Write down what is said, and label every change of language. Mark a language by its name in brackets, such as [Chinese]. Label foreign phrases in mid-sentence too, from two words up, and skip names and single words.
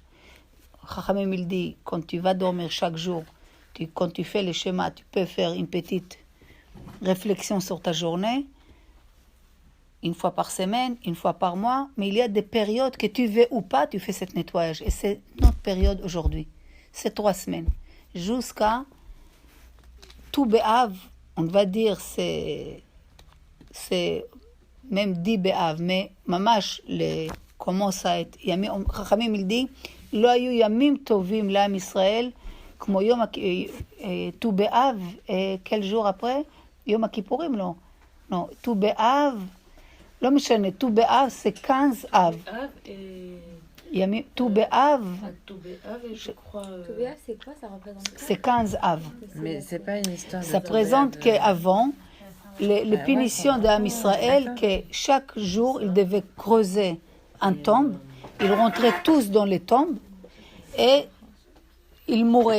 [French] Chachamim, il dit, quand tu vas dormir chaque jour, quand tu fais le schéma, tu peux faire une petite réflexion sur ta journée, une fois par semaine, une fois par mois, mais il y a des périodes que tu veux ou pas, tu fais ce nettoyage. Et c'est notre période aujourd'hui. C'est 3 semaines. Jusqu'à tout Béav, on va dire, c'est même 10 Béav, mais mamash, commence à être, Chachamim, il dit, [Hebrew] לא היו ימים טובים לעם ישראל, כמו יום ט"ו באב, [French] quel jour après? [Hebrew] יום הכיפורים, לא. לא, ט"ו באב, לא משנה, ט"ו באב c'est 15 אב. ט"ו באב, [French] je crois. Toubéa, c'est quoi? Ça représente quoi? c'est 15 av. Mais c'est pas une histoire de Ça présente qu'avant, les punitions d'Am Israël, que chaque jour, ils devaient creuser un tombe. Ils rentraient tous dans les tombes et ils mouraient.